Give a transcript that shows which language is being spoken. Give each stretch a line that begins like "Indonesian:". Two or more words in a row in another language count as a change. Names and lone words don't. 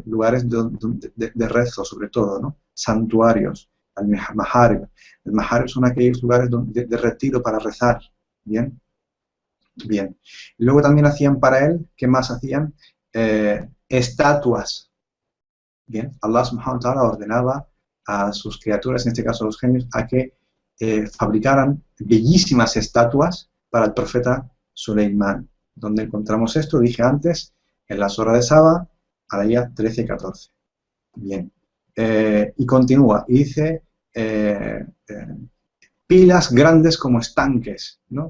Spanish: Lugares de rezo, sobre todo, ¿no? Santuarios, al-maharib. El maharib son aquellos lugares de retiro para rezar, ¿bien? Bien. Y luego también hacían para él, ¿qué más hacían? Estatuas. Bien, Allah
Arabic: سبحانه وتعالى
Spanish: ordenaba a sus criaturas, en este caso a los genios, a que fabricaran bellísimas estatuas para el profeta Suleimán. Donde encontramos esto, dije antes, en la sura de Saba, a la día 13 y 14. Bien. Y continúa, y dice, pilas grandes como estanques, ¿no?